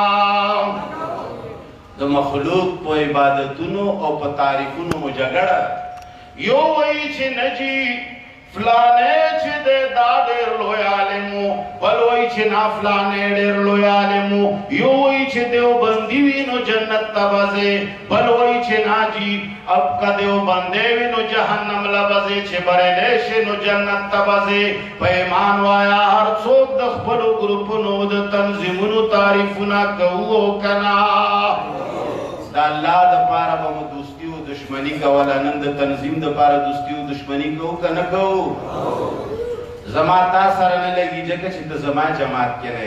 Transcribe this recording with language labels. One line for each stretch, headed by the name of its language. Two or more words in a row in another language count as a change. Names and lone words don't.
Pashto: د مخلوق په عبادتونو او په تعریفونو مو جګړه یو وایي چې نجی فلانه چې د دا ډېر لوی عالم و بل وایي چې نا فلانه ډېر لوی عالم و یو وایي چې دیوبندي وي نو جنت ته بځې بل وایي چې نا جی اب که دیوبندی وي نو جهنم له بځې چې بریلی شي نو جنت ته بځې په ایمان وایه هر څوک د خپلو ګروپونو د تنظیمونو تعریفونه کوو که نه د الله دپاره به مو دوستي و دشمني کوله نن د تنظیم دپاره دوستي و دشمني کوو که نه کوو زما تا سره نه لګي ځکه چې ته زما جماعت کې نه